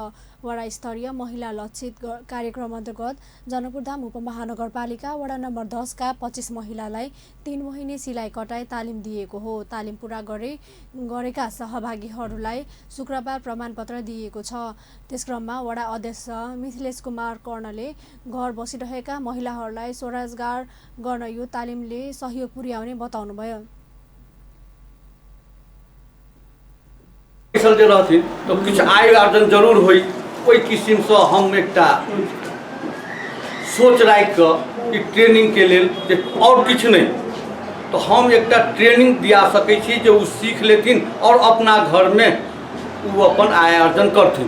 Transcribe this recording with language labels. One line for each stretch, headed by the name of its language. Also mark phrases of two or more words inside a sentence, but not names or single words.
Nepali: वडा स्तरीय महिला लक्षित कार्यक्रम अन्तर्गत जनकपुरधाम उपमहानगरपालिका वडा नम्बर 10 का 25 महिलालाई 3 महिने सिलाई कटाई तालिम दिएको हो। तालिम पूरा गरेका सहभागीहरूलाई शुक्रबार प्रमाणपत्र दिएको छ। त्यसक्रममा वडा अध्यक्ष मिथिलेश कुमार कर्णले घर बसिरहेका महिलाहरूलाई स्वरोजगार गर्न यो तालिमले सहयोग पुर्याउने बताउनुभयो।
Maithili: चलते रहती तो कुछ आय आर्जन जरूर हुई। कोई किस्म से हम एक सोच राख कि ट्रेनिंग के लिए और कुछ नहीं तो हम एक ट्रेनिंग दिया सके छी जो सीख लेथिन और अपना घर में वो अपन आय अर्जन करथिन।